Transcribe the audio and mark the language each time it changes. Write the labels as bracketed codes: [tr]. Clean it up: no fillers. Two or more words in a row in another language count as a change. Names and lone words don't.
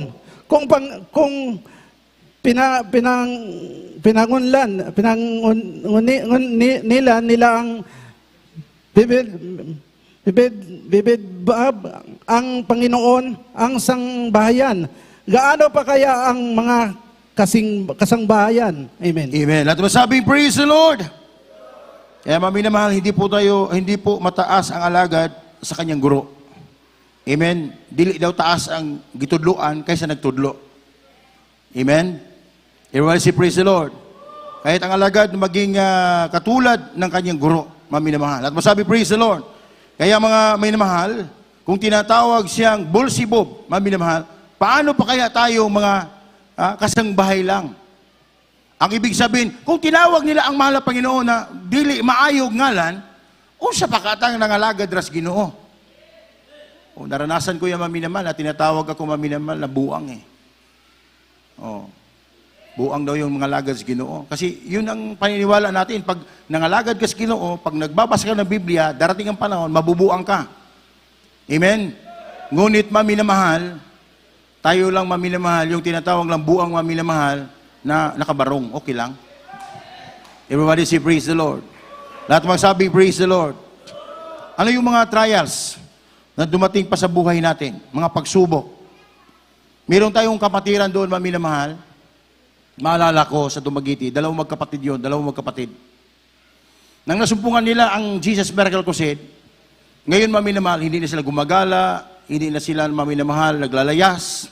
[tl] Kung nila ang bibidbab ang Panginoon ang sangbahayan. Gaano pa kaya ang mga kasangbahayan? Amen. Amen. Lahat masabing, [en] praise the Lord. [tl] Kaya maminamahal, hindi po mataas ang alagad sa kanyang guro. Amen. [ceb] Dili daw taas ang gitudloan kaysa nagtudlo. Amen. [en] Everyone say, praise the Lord. [tl] Kahit ang alagad maging katulad ng kanyang guro, maminamahal. At masabi, [en] praise the Lord. [tl] Kaya mga minamahal, kung tinatawag siyang Beelzebub, maminamahal, paano pa kaya tayo mga kasangbahay lang? Ang ibig sabihin, kung tinawag nila ang mahal na Panginoon na [ceb] dili maayog ngalan, unsa pa katang nangalagad ras Ginoo? [tl] O, naranasan ko yung maminamal na tinatawag ako maminamal na buang eh. O, buang daw yung mga lagad sa Ginoo. Kasi yun ang paniniwala natin. Pag nangalagad ka sa Ginoo, pag nagbabasa ka ng Biblia, darating ang panahon, mabubuang ka. Amen? Ngunit maminamahal, tayo lang maminamahal, yung tinatawag lang buang maminamahal, na nakabarong, okay lang. [en] Everybody say praise the Lord. [tl] Lahat magsabi [en] praise the Lord. [tl] Ano yung mga trials na dumating pa sa buhay natin? Mga pagsubok. Meron tayong kapatiran doon, maminamahal. Maalala ko sa Dumaguete, dalawang magkapatid. Nang nasumpungan nila ang Jesus Miracle Crusade, ngayon maminamahal, hindi na sila gumagala, hindi na sila maminamahal, naglalayas.